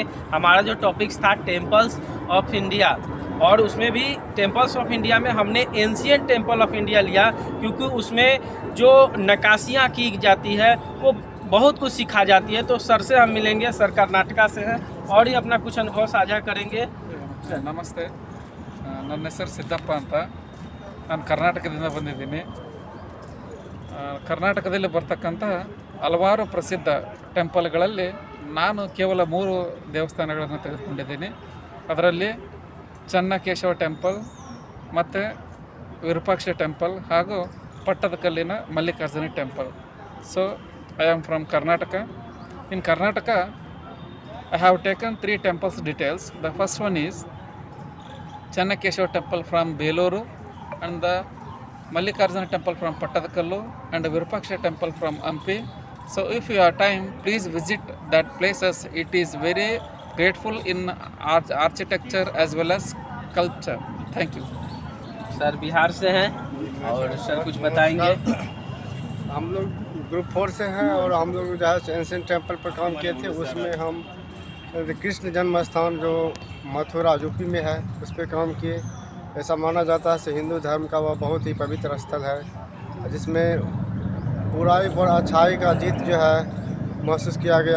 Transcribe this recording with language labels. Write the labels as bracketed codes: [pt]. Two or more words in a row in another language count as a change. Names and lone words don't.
[hi] हमारा जो टॉपिक्स था [en] temples of India, [hi] और उसमें भी [en] temples of India [hi] में हमने [en] ancient temple of India [hi] लिया, क्योंकि उसमें जो नक्काशियाँ की जाती है वो बहुत कुछ सिखा जाती है। तो सर से हम मिलेंगे, सर कर्नाटका से हैं और ये अपना कुछ अनुभव साझा करेंगे। [kn] ನಮಸ್ತೆ, ನನ್ನ ಹೆಸರು ಸಿದ್ದಪ್ಪ ಅಂತ. ನಾನು ಕರ್ನಾಟಕದಿಂದ ಬಂದಿದ್ದೀನಿ. ಕರ್ನಾಟಕದಲ್ಲಿ ಬರ್ತಕ್ಕಂಥ ಹಲವಾರು ಪ್ರಸಿದ್ಧ ಟೆಂಪಲ್ಗಳಲ್ಲಿ ನಾನು ಕೇವಲ 3 ದೇವಸ್ಥಾನಗಳನ್ನು ತೆಗೆದುಕೊಂಡಿದ್ದೀನಿ. ಅದರಲ್ಲಿ ಚನ್ನಕೇಶವ ಟೆಂಪಲ್ ಮತ್ತು ವಿರೂಪಾಕ್ಷ ಟೆಂಪಲ್ ಹಾಗೂ ಪಟ್ಟದಕಲ್ಲಿನ ಮಲ್ಲಿಕಾರ್ಜುನ ಟೆಂಪಲ್. [en] so I am from Karnataka. In Karnataka I have taken 3 temples details. The first one is Channakeshwar temple from Beluru, and the Mallikarjuna temple from Pattadakallu, and the Virupaksha temple from Hampi. So if you have time, please visit that places. It is very grateful in architecture as well as culture. Thank you. [hi] सर बिहार से हैं और सर कुछ बताएंगे। हम लोग ग्रुप 4 से हैं और हम लोग जो है [en] ancient temple [hi] पर काम किए थे। उसमें हम कृष्ण जन्म स्थान जो मथुरा यूपी में है उस पर काम किए। ऐसा माना जाता है हिंदू धर्म का वह बहुत ही पवित्र स्थल है, जिसमें बुराई पर अच्छाई का जीत जो है महसूस किया गया।